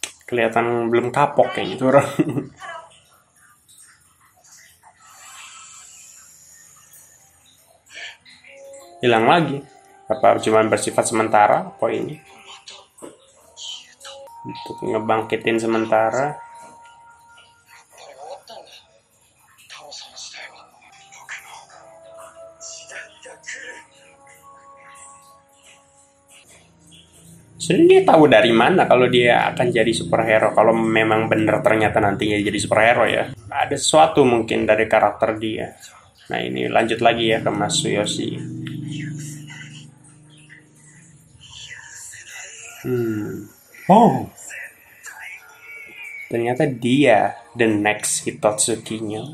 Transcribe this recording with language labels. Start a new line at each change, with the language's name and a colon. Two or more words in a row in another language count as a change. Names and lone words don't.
Indonesian: Kelihatan belum kapok kayaknya tuh orang. Hilang lagi. Apa cuma bersifat sementara poinnya? Untuk ngebangkitin sementara.
Japanese: これが終わったんだ。タロさんの時代は。僕の時代が来る。
Indonesian: Sebenarnya dia tahu dari mana kalau dia akan jadi superhero, kalau memang benar ternyata nantinya jadi superhero ya. Ada sesuatu mungkin dari karakter dia. Nah ini lanjut lagi ya ke Mas Tsuyoshi. Oh, ternyata dia
English: the next
Indonesian: Hitotsuki-nya.